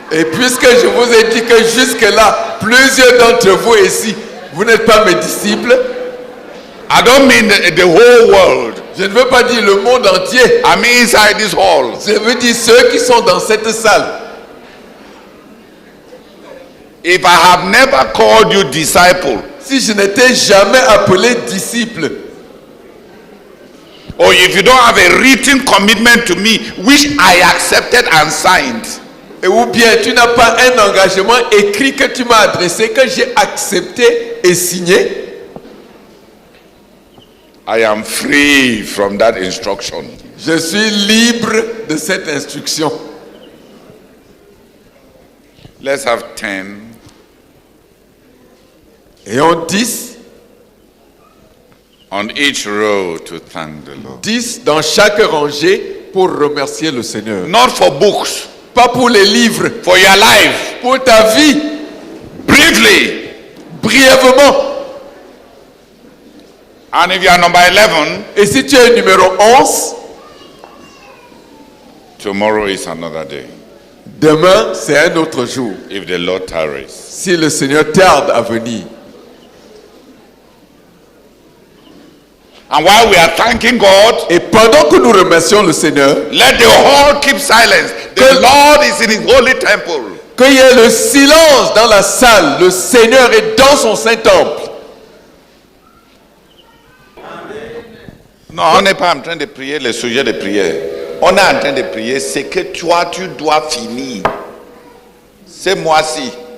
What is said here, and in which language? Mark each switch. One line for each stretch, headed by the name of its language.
French: Et puisque je vous ai dit que jusque-là, plusieurs d'entre vous ici, vous n'êtes pas mes disciples.
English: I don't mean the whole world.
French: Je ne veux pas dire le monde entier.
English: I mean inside this hall.
French: Je veux dire ceux qui sont dans cette salle.
English: If I have never called you disciple,
French: si je n'étais jamais appelé disciple?
English: Or if you don't have a written commitment to me, which I accepted and signed,
French: Ou bien tu n'as pas un engagement écrit que tu m'as adressé, que j'ai accepté et signé?
English: I am free from that instruction.
French: Je suis libre de cette instruction.
English: Let's have 10.
French: Et on 10,
English: on each row to thank the Lord.
French: 10 dans chaque rangée pour remercier le Seigneur.
English: Not for books,
French: Pas pour les livres,
English: for your life.
French: pour ta vie,
English: Briefly.
French: brièvement.
English: And if you are number 11,
French: Et si tu es numéro 11,
English: tomorrow is another day.
French: demain c'est un autre jour.
English: If the Lord tarries.
French: Si le Seigneur tarde à venir.
English: And while we are thanking God,
French: Et pendant que nous remercions le Seigneur,
English: let the whole keep silence. The Lord is in his holy temple.
French: qu'il y ait le silence dans la salle, le Seigneur est dans son Saint-Temple. Non, on n'est pas en train de prier le sujet de prière. On est en train de prier ce que toi, tu dois finir. Ce mois-ci.